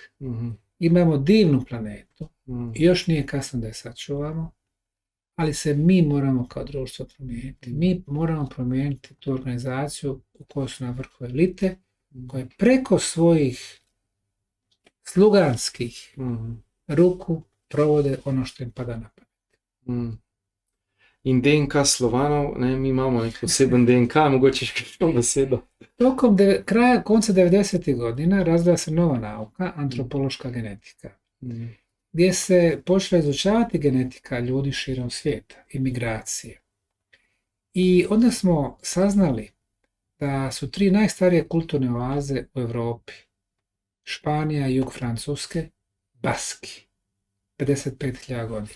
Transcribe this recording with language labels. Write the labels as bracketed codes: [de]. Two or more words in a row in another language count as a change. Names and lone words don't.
[bs] Imamo divnu planetu i još nije kasno da je sačuvamo, ali se mi moramo kao društvo promijeniti. Mi moramo promijeniti tu organizaciju u kojoj su na vrhu elite, koje preko svojih sluganskih ruku provode ono što im pada na pamet. [sl] In DNK Slovanov, ne, mi imamo nek poseben DNK, mogoče še kakšno besedo. [bs] Tokom konca 90. godina razvila se nova nauka, antropološka genetika, gdje se počela izučavati genetika ljudi širom svijeta i migracije. I onda smo saznali da su 3 najstarije kulturne oaze u Europi, Španija i jug Francuske, Baski, 55.000 godina.